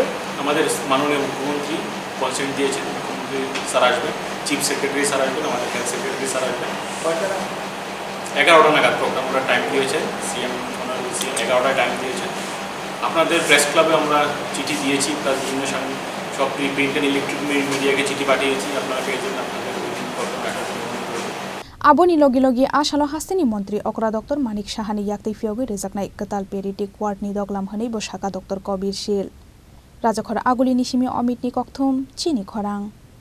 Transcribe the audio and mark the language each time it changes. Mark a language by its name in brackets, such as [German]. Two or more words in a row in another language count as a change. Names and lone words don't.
[Bangla] আমাদের মাননীয় মুখ্যমন্ত্রী কনসেন্ট দিয়েছেন মুখ্যমন্ত্রী স্যার আসবেন [English] chief secretary [Bangla] স্যার আসবেন আমাদের [English] health secretary [Bangla] স্যার আসবেন 11টা নাগাদ প্রোগ্রাম আমরা টাইম দিয়েছে সিএম 11টায় টাইম দিয়েছেন আপনাদের [English] press club [Bangla] আমরা চিঠি দিয়েছি প্লাস বিভিন্ন সব [English] print and electric media [Bangla] চিঠি পাঠিয়েছি আপনারা পেয়েছেন আপনাদের [Kok Borok] आबोनि लगे लगे आसालो हास्तिनि मंत्री अक्रा डॉक्टर मानिक साहानि याक्ति फियगwi रजाकनाय कताल [English] pediatric ward [Kok Borok] दगलाम हनै बसाका डॉक्टर कबीर शील राजाखर आगुलिनि सिमी अमितनि कक्थुम चिनी खरां।